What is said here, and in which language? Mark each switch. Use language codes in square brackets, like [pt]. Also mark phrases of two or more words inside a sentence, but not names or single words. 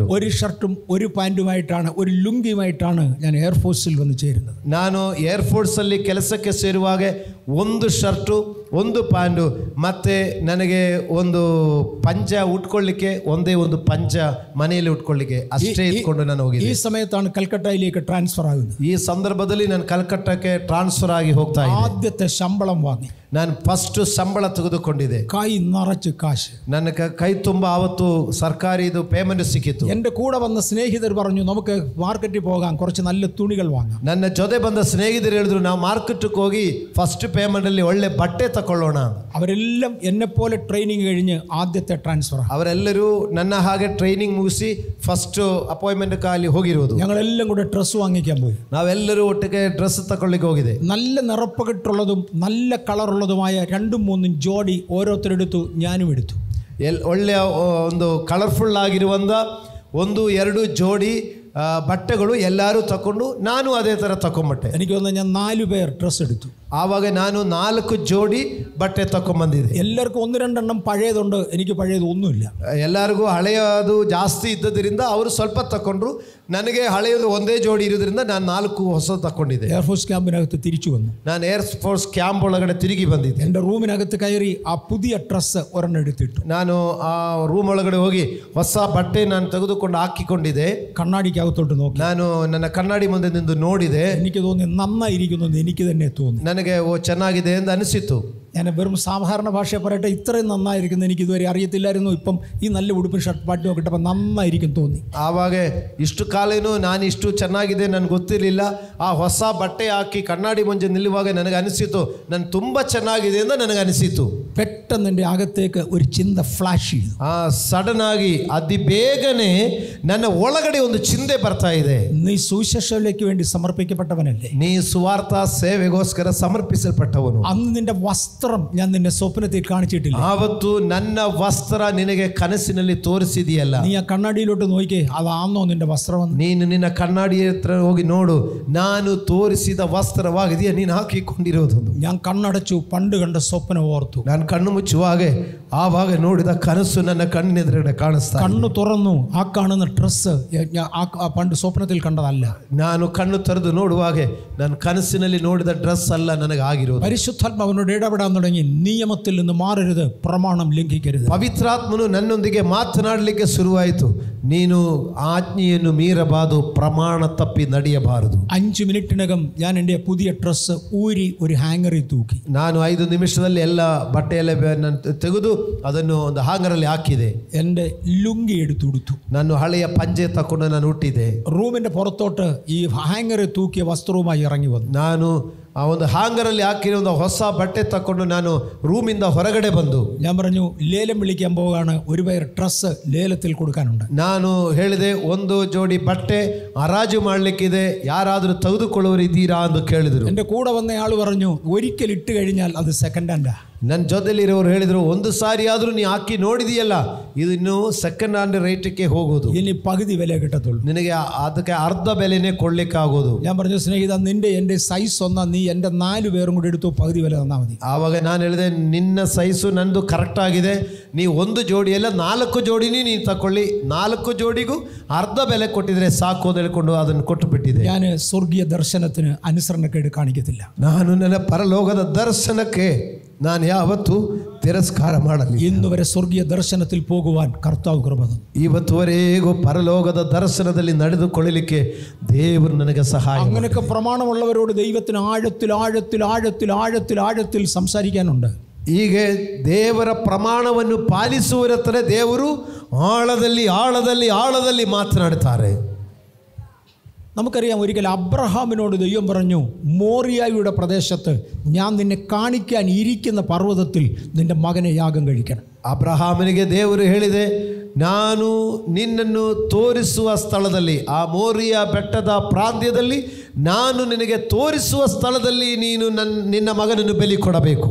[ml] ഒരു ഷർട്ടും ഒരു പാൻറ്റുമായിട്ടാണ്, ഒരു ലുങ്കിയുമായിട്ടാണ് ഞാൻ എയർഫോഴ്സിൽ വന്ന് ചേരുന്നത്. [kn] ನಾನು ಏರ್ಫೋರ್ಸಲ್ಲಿ ಕೆಲಸಕ್ಕೆ ಸೇರುವಾಗ ಒಂದು ಷರ್ಟು, ಒಂದು ಪ್ಯಾಂಟು, ಮತ್ತೆ ನನಗೆ ಒಂದು ಪಂಚ ಉಟ್ಕೊಳ್ಳಿಕ್ಕೆ ಒಂದೇ ಒಂದು ಪಂಚ ಮನೆಯಲ್ಲಿ ಉಟ್ಕೊಳ್ಳಿಕ್ಕೆ ಅಷ್ಟೇ ಇಟ್ಕೊಂಡು ನಾನು ಹೋಗಿದ್ದೆ. [ml] ഈ സമയത്താണ് കൽക്കട്ടയിലേക്ക് ട്രാൻസ്ഫർ ആകുന്നത്. [kn] ಈ ಸಂದರ್ಭದಲ್ಲಿ ನಾನು ಕಲ್ಕಟ್ಟಕ್ಕೆ ಟ್ರಾನ್ಸ್ಫರ್ ಆಗಿ ಹೋಗ್ತಾ ಇದ್ದೆ. [ml] ആദ്യത്തെ ശമ്പളം വാങ്ങി. [kn] ನಾನು ಫಸ್ಟ್ ಸಂಬಳ ತೆಗೆದುಕೊಂಡಿದ್ದೆ. [ml] കൈ നിറച്ച് കാശ്. [kn] ನನ್ನ ಕೈ ತುಂಬ ಆವತ್ತು ಸರ್ಕಾರಿ ಇದು ಪೇಮೆಂಟ್ ಸಿಕ್ಕಿತ್ತು. [ml] എൻ്റെ കൂടെ വന്ന സ്നേഹിതർ പറഞ്ഞു, നമുക്ക് മാർക്കറ്റിൽ പോകാം, കുറച്ച് നല്ല തുണികൾ വാങ്ങാം. [kn] ನನ್ನ ಜೊತೆ ಬಂದ ಸ್ನೇಹಿತರು ಹೇಳಿದ್ರು, ನಾವು ಮಾರ್ಕೆಟ್ಗೆ ಹೋಗಿ [en] first payment [kn] ಅಲ್ಲಿ ಒಳ್ಳೆ ಬಟ್ಟೆ ತಕೊಳ್ಳೋಣ. [ml] അവരെല്ലാം എന്നെപ്പോലെ ട്രെയിനിങ് കഴിഞ്ഞ് ആദ്യത്തെ ട്രാൻസ്ഫർ. [kn] ಅವರೆಲ್ಲರೂ ನನ್ನ ಹಾಗೆ ಟ್ರೈನಿಂಗ್ ಮುಗಿಸಿ [en] first appointment [kn] ಕಾಲಿ ಹೋಗಿರೋದು. [ml] ഞങ്ങളെല്ലാം കൂടെ ഡ്രസ്സ് വാങ്ങിക്കാൻ പോയി. [kn] ನಾವೆಲ್ಲರೂ ಒಟ್ಟಿಗೆ ಡ್ರೆಸ್ ತಕೊಳ್ಳಿಕ್ಕೆ ಹೋಗಿದೆ. [ml] നല്ല നിറപ്പകിട്ടുള്ളതും നല്ല കളറുള്ളതുമായ 2-3 ജോഡി ഓരോരുത്തരെടുത്തു, ഞാനും എടുത്തു. [kn] ಒಳ್ಳೆಯ ಒಂದು ಕಲರ್ಫುಲ್ ಆಗಿರುವಂಥ 1-2 ಜೋಡಿ ಬಟ್ಟೆಗಳು ಎಲ್ಲರೂ ತಕೊಂಡು ನಾನು ಅದೇ ಥರ ತಗೊಂಡ್ಬಿಟ್ಟೆ. [ml] എനിക്ക് തോന്നുന്നു ഞാൻ 4 പേർ ഡ്രസ്സ് എടുത്തു. [kn] ಆವಾಗ ನಾನು 4 ಜೋಡಿ ಬಟ್ಟೆ ತಗೊಂಡ್ಬಂದಿದ್ದೆ. [ml] എല്ലാവർക്കും 1-2 എണ്ണം പഴയതുണ്ട്, എനിക്ക് പഴയത് ഒന്നുമില്ല. [kn] ಎಲ್ಲರಿಗೂ ಹಳೆಯದು ಜಾಸ್ತಿ ಇದ್ದದ್ರಿಂದ ಅವರು ಸ್ವಲ್ಪ ತಗೊಂಡ್ರು. ನನಗೆ ಹಳೆಯದು ಒಂದೇ ಜೋಡಿ ಇರೋದ್ರಿಂದ ನಾನು 4 ಹೊಸ ತಗೊಂಡಿದ್ದೆ. [ml] എയർഫോഴ്സ് ക്യാമ്പിനകത്ത് തിരിച്ചു വന്നു. [kn] ನಾನು ಏರ್ಫೋರ್ಸ್ ಕ್ಯಾಂಪ್ ಒಳಗಡೆ ತಿರುಗಿ ಬಂದಿದ್ದೆ. [ml] എൻ്റെ റൂമിനകത്ത് കയറി ಆ പുതിയ ഡ്രസ്സ് ഒരെണ്ണം എടുത്തിട്ടു. [kn] ನಾನು ಆ ರೂಮ್ ಒಳಗಡೆ ಹೋಗಿ ಹೊಸ ಬಟ್ಟೆ ನಾನು ತೆಗೆದುಕೊಂಡು ಹಾಕಿಕೊಂಡಿದ್ದೆ. [ml] കണ്ണാടിക്കകത്തോട്ട് നോക്കി. [kn] ನಾನು ನನ್ನ ಕನ್ನಡಿ ಮುಂದೆ ನಿಂತು ನೋಡಿದೆ. [ml] എനിക്ക് തോന്നി നന്നായിരിക്കുന്നു എന്ന് എനിക്ക് തന്നെ തോന്നി. [kn] ನನಗೆ ಚೆನ್ನಾಗಿದೆ ಎಂದು ಅನಿಸಿತು. [ml] ഞാൻ വെറും സാധാരണ ഭാഷ പറയട്ടെ, ഇത്രയും നന്നായിരിക്കുന്നു എനിക്ക് ഇതുവരെ അറിയത്തില്ലായിരുന്നു. ഇപ്പം ഈ നല്ല ഉടുപ്പും ഷർട്ട് പാട്ടും ഒക്കെ ഇട്ടപ്പോൾ നന്നായിരിക്കും തോന്നി. [kn] ಆವಾಗ ಇಷ್ಟು ಕಾಲೇನು ನಾನು ಇಷ್ಟು ಚೆನ್ನಾಗಿದೆ ನನಗೆ ಗೊತ್ತಿರಲಿಲ್ಲ. ಆ ಹೊಸ ಬಟ್ಟೆ ಹಾಕಿ ಕಣ್ಣಾಡಿ ಮುಂದೆ ನಿಲ್ಲುವಾಗ ನನಗೆ ಅನಿಸಿತು, ನಾನು ತುಂಬ ಚೆನ್ನಾಗಿದೆ ಎಂದು ನನಗೆ ಅನಿಸಿತು. [ml] പെട്ടെന്ന് എൻ്റെ അകത്തേക്ക് ഒരു ചിന്ത ഫ്ലാഷ് ചെയ്തു. [kn] ಸಡನ್ ಆಗಿ ಅತಿ ಬೇಗನೆ ನನ್ನ ಒಳಗಡೆ ಒಂದು ಚಿಂತೆ ಬರ್ತಾ ಇದೆ. [ml] നീ സുവിശേഷത്തിലേക്ക് വേണ്ടി സമർപ്പിക്കപ്പെട്ടവനല്ലേ? [kn] ನೀ ಸುವಾರ್ಥ ಸೇವೆಗೋಸ್ಕರ ಸಮರ್ಪಿಸಲ್ಪಟ್ಟವನು. [ml] അന്ന് നിന്റെ വസ്ത്രം വസ്ത്രം ഞാൻ നിന്നെ സ്വപ്നത്തിൽ കാണിച്ചിട്ടില്ല. [kn] ಆವತ್ತು ನನ್ನ ವಸ್ತ್ರ ನಿನಗೆ ಕನಸಿನಲ್ಲಿ ತೋರಿಸಿದೆಯಲ್ಲ. [ml] നീ ആ കണ്ണാടിയിലോട്ട് നോക്കിക്കേ, അതാണോ നിന്റെ വസ്ത്രമെന്ന്. [kn] ನೀನು ನಿನ್ನ ಕಣ್ಣಾಡಿ ಹತ್ರ ಹೋಗಿ ನೋಡು, ನಾನು ತೋರಿಸಿದ ವಸ್ತ್ರವಾಗಿದೆಯಾ ನೀನು ಹಾಕಿಕೊಂಡಿರೋದು. [ml] ഞാൻ കണ്ണടച്ചു, പണ്ട് കണ്ട സ്വപ്നം ഓർത്തു. [kn] ನಾನು ಕಣ್ಣು ಮುಚ್ಚುವಾಗ ಆವಾಗ ನೋಡಿದ ಕನಸು ನನ್ನ ಕಣ್ಣಿನೆದುರುಗಡೆ ಕಾಣಿಸ್ತಾ. [ml] കണ്ണു തുറന്നു, ആ കാണുന്ന ഡ്രസ്സ് പണ്ട് സ്വപ്നത്തിൽ കണ്ടതല്ല. [kn] ನಾನು ಕಣ್ಣು ತೆರೆದು ನೋಡುವಾಗ ನಾನು ಕನಸಿನಲ್ಲಿ ನೋಡಿದ ಡ್ರೆಸ್ ಅಲ್ಲ ನನಗೆ ಆಗಿರೋದು. [ml] പരിശുദ്ധാത്മാവിനോട് ഇടപെടാൻ തുടങ്ങി. നിയമത്തിൽ നിന്ന് മാറരുത്, പ്രമാണം ലംഘിക്കരുത്. [kn] ಪವಿತ್ರಾತ್ಮನು ನನ್ನೊಂದಿಗೆ ಮಾತನಾಡಲಿಕ್ಕೆ ಶುರುವಾಯಿತು. ನೀನು ಆಜ್ಞೆಯನ್ನು ಮೀರಬಾರದು, ಪ್ರಮಾಣ ತಪ್ಪಿ ನಡೆಯಬಾರದು. [ml] 5 മിനിറ്റിനകം ഞാൻ എൻ്റെ പുതിയ ഡ്രസ്സ് ഊരി ഒരു ഹാങ്ങറിൽ തൂക്കി. [kn] ನಾನು 5 ನಿಮಿಷದಲ್ಲಿ ಎಲ್ಲ ಬಟ್ಟೆಯೆಲ್ಲ ತೆಗೆದು ಅದನ್ನು ಒಂದು ಹಾಂಗರಲ್ಲಿ ಹಾಕಿದೆ. [ml] എൻ്റെ ലുങ്കി എടുത്തുടുത്തു. [kn] ನಾನು ಹಳೆಯ ಪಂಜೆ ತಕೊಂಡು ನಾನು ಹುಟ್ಟಿದೆ. [ml] റൂമിൻ്റെ പുറത്തോട്ട് ഈ ഹാങ്ങറിൽ തൂക്കിയ വസ്ത്രവുമായി ഇറങ്ങി വന്നു. [kn] ನಾನು ಆ ಒಂದು ಹಾಂಗರಲ್ಲಿ ಹಾಕಿರೋ ಒಂದು ಹೊಸ ಬಟ್ಟೆ ತಕೊಂಡು ನಾನು ರೂಮಿಂದ ಹೊರಗಡೆ ಬಂದು [ml] ഞാൻ പറഞ്ഞു, ലേലം വിളിക്കാൻ പോവുകയാണ്, ഒരു പേർ ഡ്രസ്സ് ലേലത്തിൽ കൊടുക്കാനുണ്ട്. [kn] ನಾನು ಹೇಳಿದೆ, ಒಂದು ಜೋಡಿ ಬಟ್ಟೆ ಹರಾಜು ಮಾಡಲಿಕ್ಕಿದೆ, ಯಾರಾದರೂ ತೆಗೆದುಕೊಳ್ಳುವರು ಇದ್ದೀರಾ ಎಂದು ಕೇಳಿದರು. [ml] എൻ്റെ കൂടെ വന്നയാൾ പറഞ്ഞു, ഒരിക്കൽ ഇട്ട് കഴിഞ്ഞാൽ അത് [en] second hand. [kn] ನನ್ನ ಜೊತೆಲಿರೋರು ಹೇಳಿದರು, ಒಂದು ಸಾರಿ ಆದರೂ ನೀ ಹಾಕಿ ನೋಡಿದೆಯಲ್ಲ, ಇದು ಇನ್ನೂ [en] second hand [kn] ರೇಟಿಗೆ ಹೋಗೋದು, [ml] ഇനി പകുതി വില കിട്ടത്തുള്ളൂ, [kn] ನಿನಗೆ ಅದಕ್ಕೆ ಅರ್ಧ ಬೆಲೆನೇ ಕೊಡ್ಲಿಕ್ಕಾಗೋದು. [ml] ഞാൻ പറഞ്ഞു, സ്നേഹിത, നിന്റെ എൻ്റെ സൈസ് ഒന്നാ, നീ എൻ്റെ 4 പേരും കൂടി എടുത്തു പകുതി വില തന്നാൽ മതി. [kn] ಆವಾಗ ನಾನು ಹೇಳಿದೆ, ನಿನ್ನ ಸೈಜು ನಂದು ಕರೆಕ್ಟ್ ಆಗಿದೆ, ನೀ ಒಂದು ಜೋಡಿ ಎಲ್ಲ 4 ಜೋಡಿನೇ ನೀನು ತಗೊಳ್ಳಿ, 4 ಜೋಡಿಗೂ ಅರ್ಧ ಬೆಲೆ ಕೊಟ್ಟಿದ್ರೆ ಸಾಕು ಅಂತ ಹೇಳ್ಕೊಂಡು ಅದನ್ನು ಕೊಟ್ಟು ಬಿಟ್ಟಿದೆ. [ml] ഞാൻ സ്വർഗീയ ദർശനത്തിന് അനുസരണക്കേട് കാണിക്കത്തില്ല. [kn] ನಾನು ನನ್ನ ಪರಲೋಕದ ದರ್ಶನಕ್ಕೆ ನಾನು ಯಾವತ್ತೂ ತಿರಸ್ಕಾರ ಮಾಡಲಿ. [ml] ഇന്നുവരെ സ്വർഗീയ ദർശനത്തിൽ പോകുവാൻ കർത്താവ് കൃപ തന്നു. [kn] ಇವತ್ತುವರೆಗೂ ಪರಲೋಕದ ದರ್ಶನದಲ್ಲಿ ನಡೆದುಕೊಳ್ಳಲಿಕ್ಕೆ ದೇವರು ನನಗೆ ಸಹಾಯ. [ml] അങ്ങനെയൊക്കെ പ്രമാണമുള്ളവരോട് ദൈവത്തിന് ആഴത്തിൽ ആഴത്തിൽ ആഴത്തിൽ ആഴത്തിൽ ആഴത്തിൽ സംസാരിക്കാനുണ്ട്. [kn] ಹೀಗೆ ದೇವರ ಪ್ರಮಾಣವನ್ನು ಪಾಲಿಸುವರ ಹತ್ರ ದೇವರು ಆಳದಲ್ಲಿ ಆಳದಲ್ಲಿ ಆಳದಲ್ಲಿ ಮಾತನಾಡುತ್ತಾರೆ. [ml] നമുക്കറിയാം, ഒരിക്കൽ അബ്രഹാമിനോട് ദൈവം പറഞ്ഞു, മോറിയായുടെ പ്രദേശത്ത് ഞാൻ നിന്നെ കാണിക്കാൻ ഇരിക്കുന്ന പർവ്വതത്തിൽ നിന്റെ മകനെ യാഗം കഴിക്കണം. [kn] ಅಬ್ರಹಾಮನಿಗೆ ದೇವರು ಹೇಳಿದೆ, ನಾನು ನಿನ್ನನ್ನು ತೋರಿಸುವ ಸ್ಥಳದಲ್ಲಿ, ಆ ಮೋರಿಯಾ ಬೆಟ್ಟದ ಪ್ರಾಂತ್ಯದಲ್ಲಿ ನಾನು ನಿನಗೆ ತೋರಿಸುವ ಸ್ಥಳದಲ್ಲಿ ನೀನು ನಿನ್ನ ಮಗನನ್ನು ಬಲಿ ಕೊಡಬೇಕು.